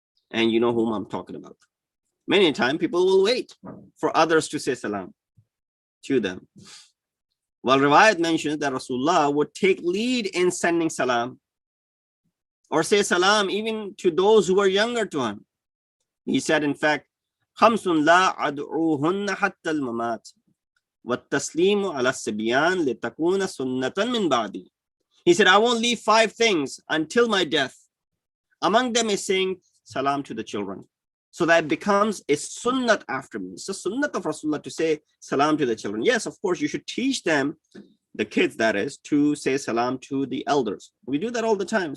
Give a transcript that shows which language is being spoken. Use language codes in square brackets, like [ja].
[en] And you know whom I'm talking about. Many times people will wait for others to say salam to them. Well, riwayat mentions that Rasulullah would take lead in sending salam or say salam even to those who were younger to him. He said, in fact, [ar] خَمْسٌ لَا أَدْعُوهُنَّ حَتَّى الْمَمَاتِ. وَالتَّسْلِيمُ عَلَى السِّبْيَانِ لِتَكُونَ سُنَّةً مِّن بَعْدِي. [en] He said, I won't leave 5 things until my death. Among them is saying salam to the children. So that becomes a sunnat after me. It's a sunnat of Rasulullah to say salam to the children. Yes, of course, you should teach them, the kids that is, to say salam to the elders. We do that all the time.